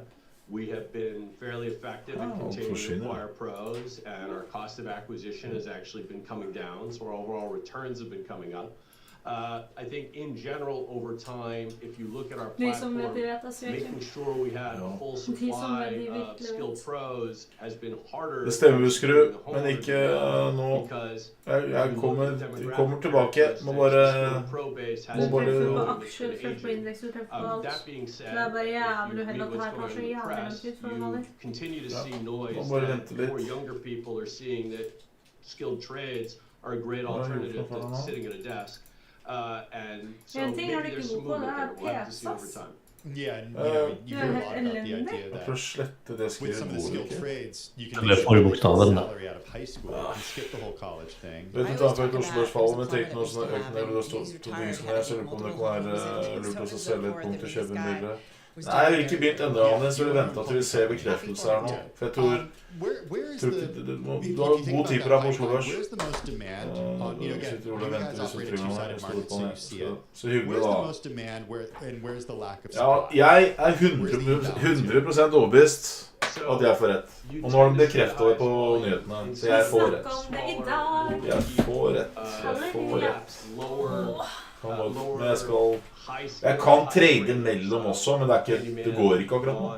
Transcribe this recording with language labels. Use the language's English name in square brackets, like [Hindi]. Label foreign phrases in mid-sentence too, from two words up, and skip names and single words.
[English] We have been fairly effective in continuing to acquire pros, and our cost of acquisition has actually been coming down, so our overall returns have been coming up. I think in general, over time, if you look at our platform, making sure we have a full supply of skilled pros has been harder. [Norwegian] Det stemmer, husker du, men ikke nå. Jeg kommer tilbake. Må bare [English] That being said, you continue to see noise that more younger people are seeing that skilled trades are a great alternative to sitting at a desk. And so maybe there's some movement there. We'll have to see over time. Yeah, and you hear a lot about the idea that with some of the skilled trades, you can make sure salary out of high school and skip the whole college thing. [Norwegian] Vet du, for et Oslo-fall, men tenk noe sånn økende, eller det står to ting som jeg, så lurer på om det kan være lurt å selge et punkt og kjøpe en billig. Nei, jeg har ikke begynt enda, Hannes, så vi venter at vi ser bekreftelse her nå. For jeg tror du har god tid på deg på Oslo Børs. [English] Where's the most demand on, you know, again, you guys operate a two-sided market, so you see it. [Norwegian] Så hyggelig [English] Where's [Norwegian] da. [English] the most demand, and where's the lack of [Norwegian] Ja, [English] supply? [Norwegian] jeg 100% overbevist at jeg får rett. Og nå har de bekreftet det på nyhetene, så jeg får rett. Jeg får rett. Men jeg kan trade mellom også, men det går ikke akkurat nå.